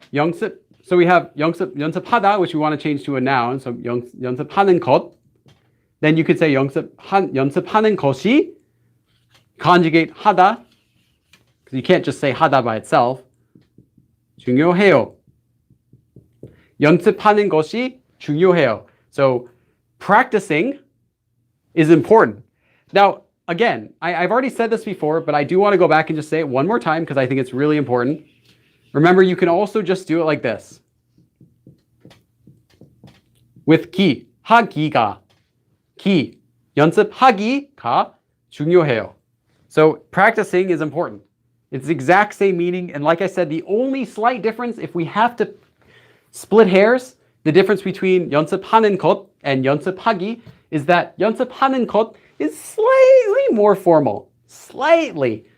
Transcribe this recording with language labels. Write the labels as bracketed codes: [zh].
[ko] 연습. [en] So we have 연습하다, which we want to change to a noun. So 연습하는 것. Then you could say [ko] 연습하는 것이 [en] conjugate 하다. Because you can't just say 하다 by itself. [ko] 중요해요. 연습하는 것이 중요해요. [en] So practicing is important. Now, again, I've already said this before, but I do want to go back and just say it one more time because I think it's really important. Remember, you can also just do it like this. [ko] With 기, 하기가, 기, 연습하기가 중요해요. [en] So practicing is important. It's the exact same meaning. And like I said, the only slight difference, if we have to split hairs, the difference between 연습하는 것 and 연습하기 is that 연습하는 것 is slightly more formal. Slightly.